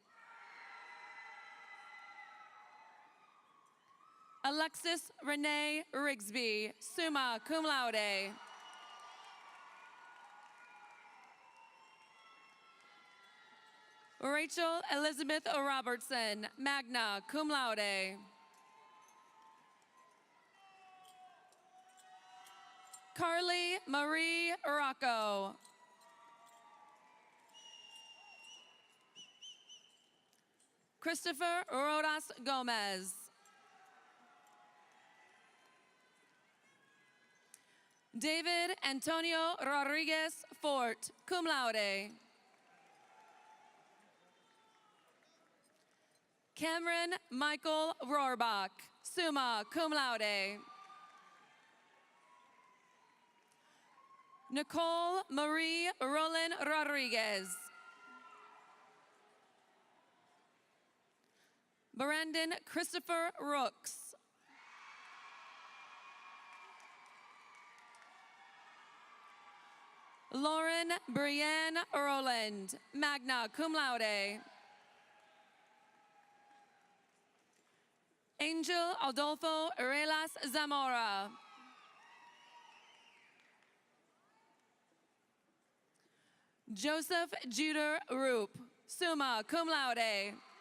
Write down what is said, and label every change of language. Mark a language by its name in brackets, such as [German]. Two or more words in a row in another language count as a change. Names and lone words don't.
[English] Alexis Renee Rigsby, [Latin] summa cum laude. [English] Rachel Elizabeth Robertson, [Latin] magna cum laude. [English] Carly Marie Rocco. Christopher Rodas Gomez. David Antonio Rodriguez Fort, [Latin] cum laude. [English] Cameron Michael Rohrbach, [Latin] summa cum laude. [English] Nicole Marie Roland Rodriguez. Brandon Christopher Rooks. Lauren Brienne Roland, [Latin] magna cum laude. [English] Angel Adolfo Arelas Zamora. Joseph Juder Roop, [Latin] summa cum laude.